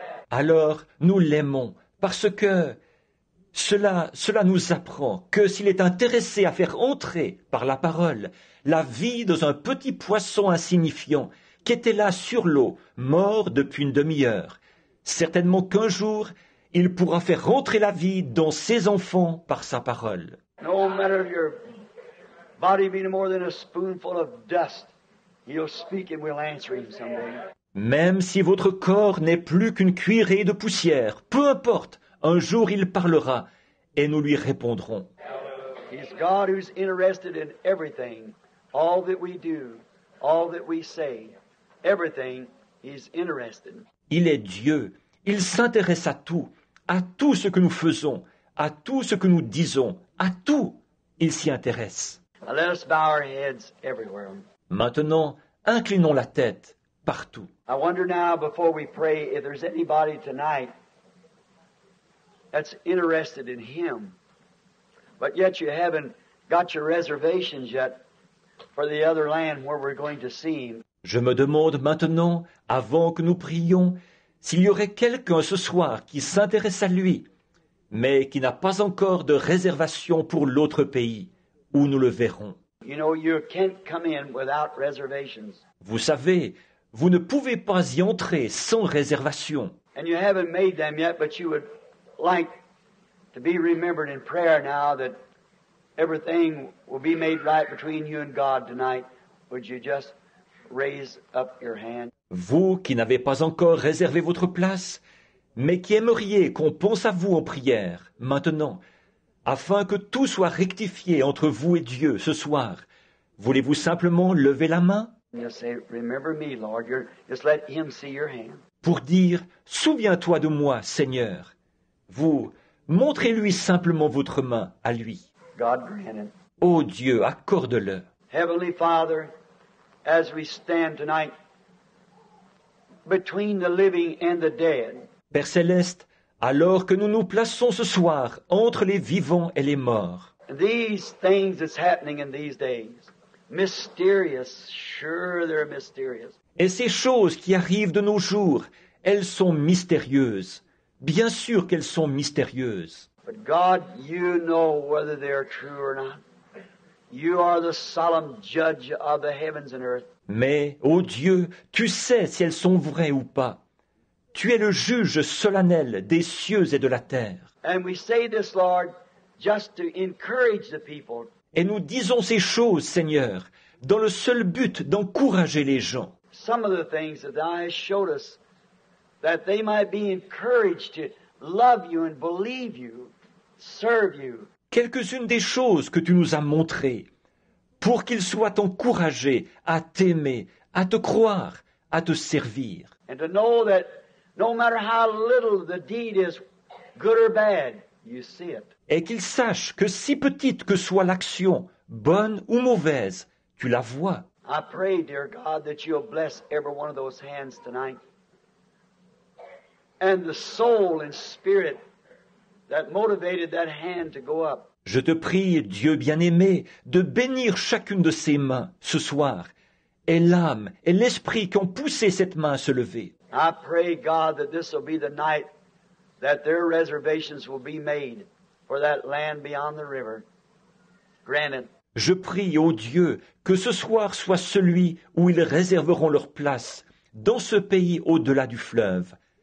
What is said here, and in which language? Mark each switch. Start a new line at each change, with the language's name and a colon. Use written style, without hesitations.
French: Alors nous l'aimons parce que cela nous apprend que s'il est intéressé à faire entrer par la parole la vie dans un petit poisson insignifiant qui était là sur l'eau, mort depuis une demi-heure, certainement qu'un jour il pourra faire rentrer la vie dans ses enfants par sa parole.
English: No matter if your body being more than a spoonful of dust, he'll speak and we'll answer him someday.
French: Même si votre corps n'est plus qu'une cuillerée de poussière, peu importe, un jour il parlera et nous lui répondrons.
English: He's God who's interested in everything, all that we do, all that we say, everything he's interested.
French: Il est Dieu, il s'intéresse à tout ce que nous faisons, à tout ce que nous disons, à tout, il s'y intéresse.
English: Now let us bow our heads everywhere.
French: Maintenant, inclinons la tête partout.
English: I wonder now, before we pray, if there's anybody tonight that's interested in him, but yet you haven't got your reservations yet for the other land where we're going to see him.
French: Je me demande maintenant, avant que nous prions, s'il y aurait quelqu'un ce soir qui s'intéresse à lui, mais qui n'a pas encore de réservation pour l'autre pays, où nous le verrons.
English: You know, you can't come in without reservations.
French: Vous savez, vous ne pouvez pas y entrer sans réservation.
English: And you haven't made them yet, but you would like to be remembered in prayer now that everything will be made right between you and God tonight. Would you just raise up your hand?
French: Vous qui n'avez pas encore réservé votre place, mais qui aimeriez qu'on pense à vous en prière, maintenant, afin que tout soit rectifié entre vous et Dieu ce soir, voulez-vous simplement lever la main
English: And just say, remember me, Lord. Just let him see your hand.
French: pour dire « Souviens-toi de moi, Seigneur ». Vous, montrez-lui simplement votre main à lui.
English: God grant it.
French: Ô Dieu, accorde-le.
English: Heavenly Father, as we stand tonight between the living and the dead,
French: Père Céleste, alors que nous nous plaçons ce soir entre les vivants et les morts,
English: these things that's happening in these days, mysterious. Sure, they're mysterious.
French: Et ces choses qui arrivent de nos jours, elles sont mystérieuses. Bien sûr qu'elles sont mystérieuses.
English: But God, you know whether they're true or not. You are the solemn judge of the heavens and earth.
French: Mais, ô Dieu, tu sais si elles sont vraies ou pas. Tu es le juge solennel des cieux et de la terre.
English: And we say this, Lord, just to encourage the people.
French: Et nous disons ces choses, Seigneur, dans le seul but d'encourager les gens.
English: Some of the things that Thou hast showed us, that they might be encouraged to love You and believe You, serve You.
French: Quelques-unes des choses que tu nous as montrées, pour qu'ils soient encouragés à t'aimer, à te croire, à te servir.
English: And to know that no matter how little the deed is, good or bad, You see it.
French: Et qu'ils sachent que si petite que soit l'action, bonne ou mauvaise, tu la vois.
English: I pray, dear God, that You'll bless every one of those hands tonight. And the soul and spirit that motivated that hand to go up.
French: Je te prie, Dieu bien-aimé, de bénir chacune de ces mains ce soir, et l'âme et l'esprit qui ont poussé cette main à se lever.
English: I pray, God, that this will be the night that their reservations will be made for that land beyond the river. Grant it.
French: Je prie, ô Dieu, que ce soir soit celui où ils réserveront leur place, dans ce pays au-delà du fleuve.